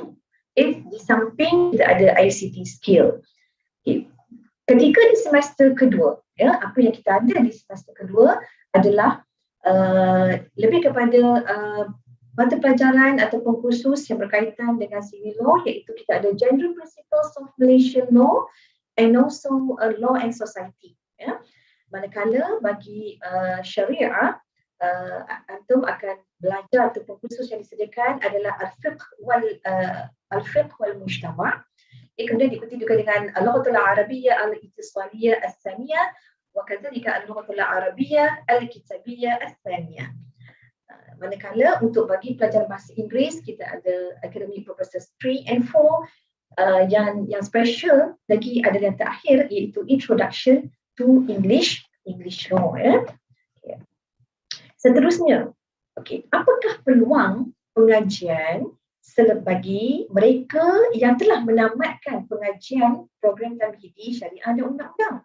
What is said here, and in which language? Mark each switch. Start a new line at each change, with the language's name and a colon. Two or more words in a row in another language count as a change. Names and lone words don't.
Malay: Di samping kita ada
English: ICT skill.
Malay: Ketika di semester kedua, apa yang kita ada di semester kedua adalah lebih kepada mata pelajaran ataupun kursus yang berkaitan dengan
English: civil law,
Malay: iaitu kita ada
English: General Principles of Malaysian Law and also Law and Society.
Malay: Manakala bagi syariah, antum akan belajar ataupun kursus yang disediakan adalah
Arabic: الفقه والمجتمع'.
Malay: Kemudian diikuti juga dengan
Arabic: اللغة العربية الاتصالية الثانية وكذلك اللغة العربية الكتابية الثانية.
Malay: Manakala untuk bagi pelajar bahasa Inggeris kita ada
English: Academic Purposes 3 and 4.
Malay: Yang special lagi ada yang terakhir, iaitu
English: Introduction to English law.
Malay: Seterusnya, apakah peluang pengajian bagi mereka yang telah menamatkan pengajian program tamhidi syariah dan undang-undang.